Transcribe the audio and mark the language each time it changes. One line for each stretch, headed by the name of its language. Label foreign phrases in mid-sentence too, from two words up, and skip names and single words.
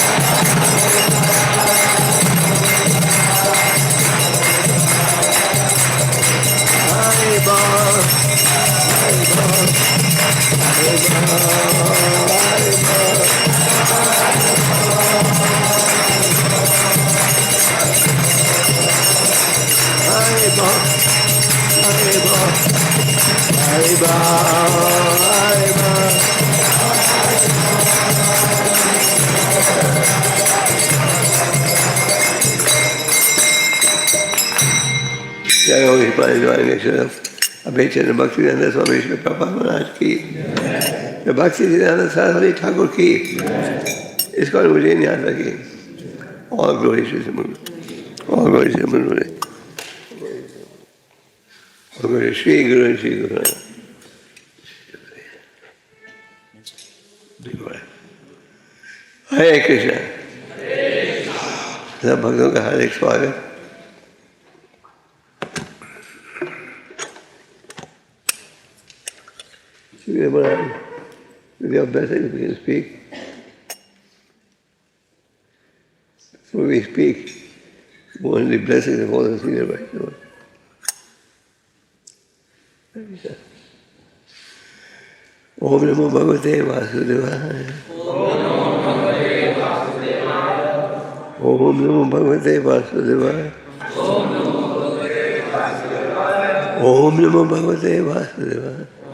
Hindi: Haribo, Haribo, Haribo, Haribo, Haribo, Haribo, Haribo. जय हो विश्व अभेचन भक्ति स्वामी श्री प्रभा महाराज की, भक्ति सरस्वती ठाकुर की। इसको मुझे नहीं याद रखी।
English: all glory
Hindi: श्री
English: all glory
Hindi: श्री श्री गुरु श्री गुरु। हरे कृष्ण। सब भक्तों का हार्दिक स्वागत।
English: With your blessing, we can speak. So we speak. Only blessings of all the senior Vaishnavas.
Sanskrit: Om Namo Bhagavate Vasudevaya. Om Namo Bhagavate Vasudevaya. Om Namo Bhagavate Vasudevaya.